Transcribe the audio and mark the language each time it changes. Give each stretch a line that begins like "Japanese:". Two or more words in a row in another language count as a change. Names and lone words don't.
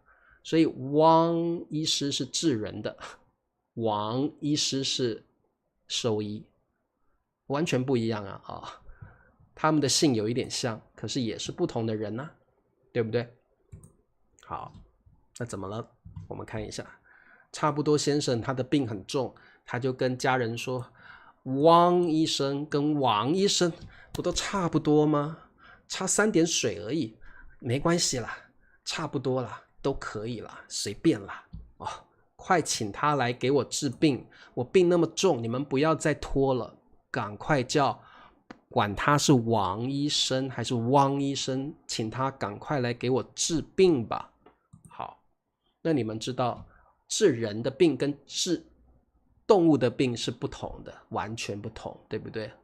Chinese: 所以汪醫師是治人的，王醫師是獸醫，完全不一樣啊。他們的姓有一點像，可是也是不同的人啊，對不對？好，那怎麼了？我們看一下，差不多先生他的病很重，他就跟家人說，汪醫生跟王醫生不都差不多嗎？差3點水而已，沒關係啦，差不多啦，都可以啦，隨便啦。快請他來給我治病，我病那麼重，你們不要再拖了，趕快叫，管他是王醫生還是汪醫生，請他趕快來給我治病吧。好，那你們知道治人的病跟治動物的病是不同的，完全不同，对不对？